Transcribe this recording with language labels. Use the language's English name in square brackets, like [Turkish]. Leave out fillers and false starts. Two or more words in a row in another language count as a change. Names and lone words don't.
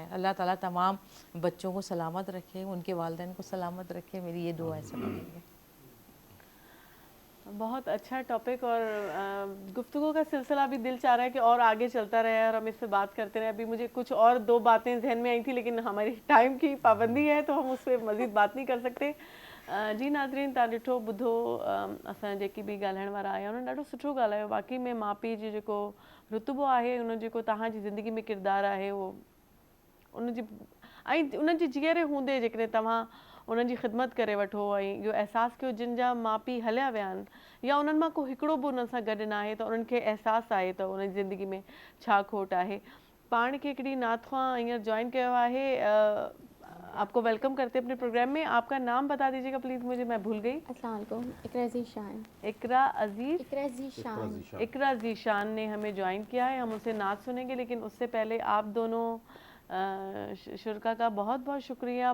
[Urdu] اللہ تعالیٰ تمام بچوں کو سلامت رکھے، ان کے والدین کو سلامت رکھے، میری یہ دعا ہے سب کے لیے۔ بہت اچھا ٹاپک، اور گفتگو کا سلسلہ بھی دل چاہ رہا ہے کہ اور آگے چلتا رہے اور ہم اس سے بات کرتے رہے۔ ابھی مجھے کچھ اور 2 باتیں ذہن میں آئی تھی لیکن ہماری ٹائم کی پابندی ہے تو ہم اس پہ مزید بات نہیں کر سکتے۔ جی ناظرین، [Sindhi] तव्हां ॾिठो ॿुधो असां जेकी बि ॻाल्हाइण वारा आया उन्हनि ॾाढो सुठो ॻाल्हायो। वाक़ई में माउ पीउ जो जेको रुतबो आहे, उन जेको तव्हांजी ज़िंदगी में किरदारु आहे उहो उनजी ऐं उन्हनि जी जीअरे हूंदे जेकॾहिं तव्हां उन्हनि जी ख़िदमत करे वठो ऐं इहो अहसासु कयो जिन जा माउ पीउ हलिया विया आहिनि या उन्हनि मां को हिकिड़ो बि उन्हनि सां गॾु न आहे त उन्हनि खे अहसासु आहे त उन्हनि जी ज़िंदगी में छा खोट आहे। पाण खे हिकिड़ी नातख़्वां हींअर जॉइन कयो आहे, [Urdu] آپ کو ویلکم کرتے اپنے پروگرام میں. آپ کا نام بتا دیجیے گا پلیز مجھے، میں بھول گئی. [Arabic] السلام علیکم, [Urdu] इकरा ज़ीशान। اقرا ذیشان نے ہمیں جوائن کیا ہے. ہم ان سے نعت سنیں گے لیکن اس سے پہلے آپ دونوں شرکا کا بہت بہت شکریہ.